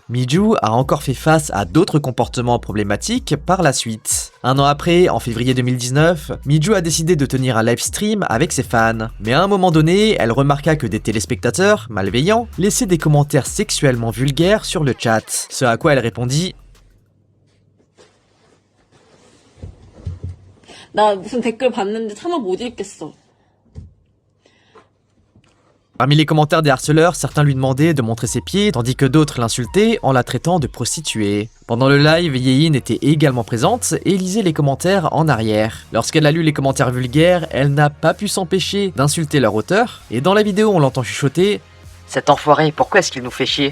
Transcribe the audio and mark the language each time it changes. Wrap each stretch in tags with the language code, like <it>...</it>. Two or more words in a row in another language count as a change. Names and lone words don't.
<fr>Miju a encore fait face à d'autres comportements problématiques par la suite. Un an après, en février 2019, Miju a décidé de tenir un live stream avec ses fans. Mais à un moment donné, elle remarqua que des téléspectateurs, malveillants, laissaient des commentaires sexuellement vulgaires sur le chat. Ce à quoi elle répondit «</fr> <ko>나 무슨 댓글 봤는데 차마 못 읽겠어. »</ko> <fr>Parmi les commentaires des harceleurs, certains lui demandaient de montrer ses pieds, tandis que d'autres l'insultaient en la traitant de prostituée. Pendant le live, Yein était également présente et lisait les commentaires en arrière. Lorsqu'elle a lu les commentaires vulgaires, elle n'a pas pu s'empêcher d'insulter leur auteur, et dans la vidéo on l'entend chuchoter « Cet enfoiré, pourquoi est-ce qu'il nous fait chier ?»</fr>